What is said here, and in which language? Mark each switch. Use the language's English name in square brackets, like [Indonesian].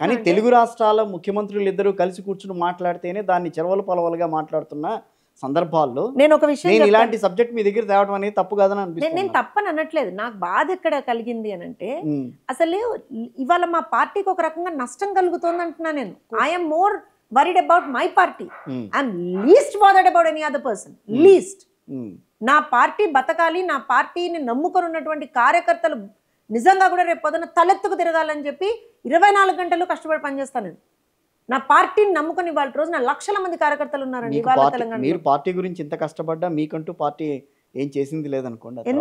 [Telugu] కానీ తెలుగు రాష్ట్రాల ముఖ్యమంత్రులు ఇద్దరు కలిసి కూర్చుని మాట్లాడితేనే దాన్ని చెరవలు పొలవలుగా మాట్లాడుతున్న సందర్భాల్లో నేను ఒక విషయం, ఇలాంటి సబ్జెక్ట్ మీ దగ్గర తేవడం అనేది తప్పు కాదని అనిపిస్తుంది. నేను తప్పని అనట్లేదు. నాకు బాధ ఎక్కడ కలిగింది అని అంటే, అసలు ఇవాళ మా పార్టీకి ఒక రకంగా నష్టం కలుగుతోంది అంటున్నా నేను. [English] I'm more worried about my party. I'm least bothered about any other person. Least. [Telugu] నా పార్టీ బతకాలి, నా పార్టీని నమ్ముకొని ఉన్నటువంటి కార్యకర్తలు నిజంగా కూడా రేపు పొద్దున తలెత్తుకు తిరగాలని చెప్పి 24 గంటలు కష్టపడి పనిచేస్తాను నేను. నా పార్టీని నమ్ముకొని ఇవాళ రోజున లక్షల మంది కార్యకర్తలు ఉన్నారండి ఇవాళ తెలంగాణ. మీరు పార్టీ గురించి ఇంత కష్టపడ్డా మీకంటూ పార్టీ ఏం చేసింది లేదనుకోండి.